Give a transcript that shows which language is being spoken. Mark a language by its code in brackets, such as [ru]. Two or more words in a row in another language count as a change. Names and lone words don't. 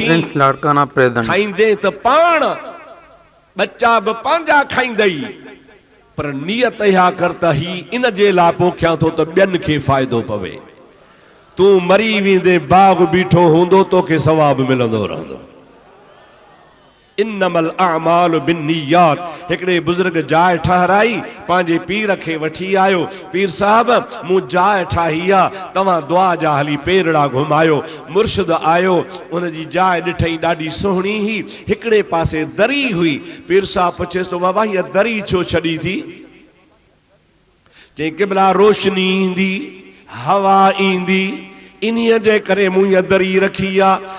[sd] प्रिंस लाड़काना प्रेजेंट। खाईंदे त पाण बच्चा बि पंहिंजा खाईंदई, पर नियत इहा कर त ही इन जे लाइ पोखियां थो त ॿियनि खे फ़ाइदो पवे। तूं मरी वेंदे बाग बीठो हूंदो, तोखे सवाब मिलंदो रहंदो। [ar] إنما الأعمال بالنيات. [sd] हिकिड़े बुज़ुर्ग जाइ ठहराई, पंहिंजे पीर खे वठी आयो, पीर साहब मूं जाइ ठाही आहे, तव्हां दुआ जा हली पेरड़ा घुमायो। मुर्शिद आयो, उनजी जाइ ॾिठई ॾाढी सुहिणी हुई, हिकिड़े पासे दरी हुई। पीर साहब पुछेसि तो बाबा हीअ दरी छो छॾी थी? चई क़िबला रोशनी ईंदी, हवा ईंदी, इन्हीअ जे करे मूं हीअ दरी रखी आहे।